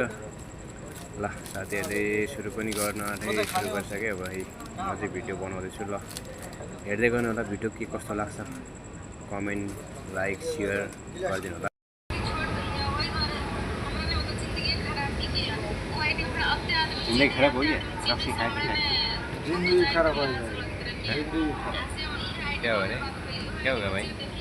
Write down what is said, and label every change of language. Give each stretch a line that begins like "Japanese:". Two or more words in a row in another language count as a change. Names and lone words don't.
Nepali: ल साथीहरूले सुरु पनि गर्न सुरु गरिसक्यो। अब म चाहिँ भिडियो बनाउँदैछु। ल हेर्दै गर्नु होला भिडियो के कस्तो लाग्छ। कमेन्ट, लाइक, सेयर गरिदिनु होला।
Hindi: जिन्दगी खराब हो गया, रक्सी खाए थे। जिंदगी खराब हो गई, क्या हो रहा है, क्या होगा भाई?